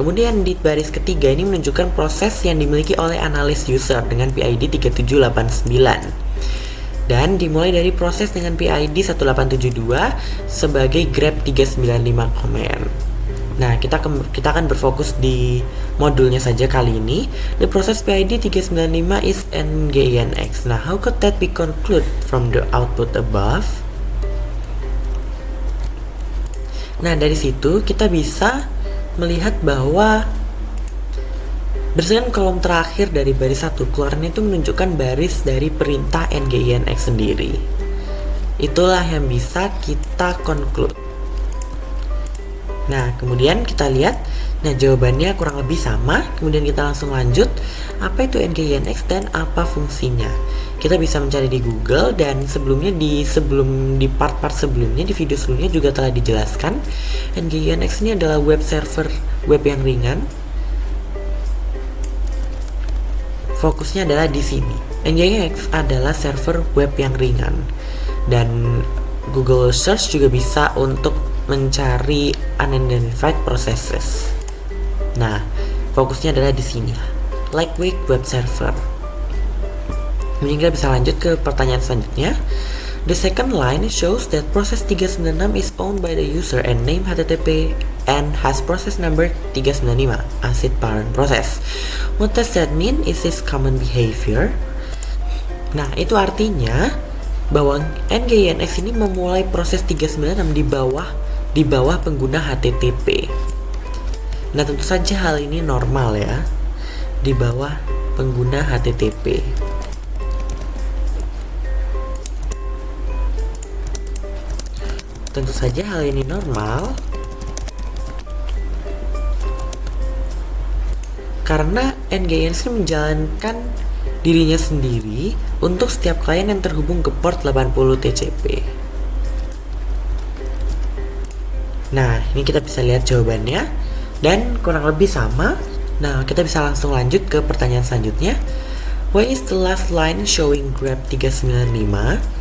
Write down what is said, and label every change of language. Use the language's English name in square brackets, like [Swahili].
[Indonesian] Kemudian di baris ketiga ini menunjukkan proses yang dimiliki oleh analis user dengan PID 3789 dan dimulai dari proses dengan PID 1872 sebagai grep 395 command. Nah, kita akan berfokus di modulnya saja kali ini. [English] The process PID 395 is NGINX. Nah, how could that be concluded from the output above? [Indonesian] Nah, dari situ kita bisa melihat bahwa berdasarkan kolom terakhir dari baris 1, keluarannya itu menunjukkan baris dari perintah NGINX sendiri. Itulah yang bisa kita conclude. Nah, kemudian kita lihat, nah jawabannya kurang lebih sama. Kemudian kita langsung lanjut, apa itu NGINX dan apa fungsinya. Kita bisa mencari di Google dan sebelumnya di part-part sebelumnya, di video sebelumnya juga telah dijelaskan. NGINX ini adalah web server web yang ringan. Fokusnya adalah di sini. NGINX adalah server web yang ringan dan Google Search juga bisa untuk mencari [English] unidentified processes. [Indonesian] Nah, fokusnya adalah di sini, [English] lightweight web server. [Indonesian] Kemudian kita bisa lanjut ke pertanyaan selanjutnya. [English] The second line shows that process 396 is owned by the user and name HTTP and has process number 395 as its parent process. What does that mean? Is this common behavior? [Indonesian] Nah, itu artinya bahwa NGINX ini memulai proses 396 di bawah pengguna HTTP. Nah, tentu saja hal ini normal ya, di bawah pengguna HTTP. Tentu saja hal ini normal karena NGINX menjalankan dirinya sendiri untuk setiap klien yang terhubung ke port 80 TCP. Nah, ini kita bisa lihat jawabannya dan kurang lebih sama. Nah, kita bisa langsung lanjut ke pertanyaan selanjutnya. [English] Why is the last line showing grep 395?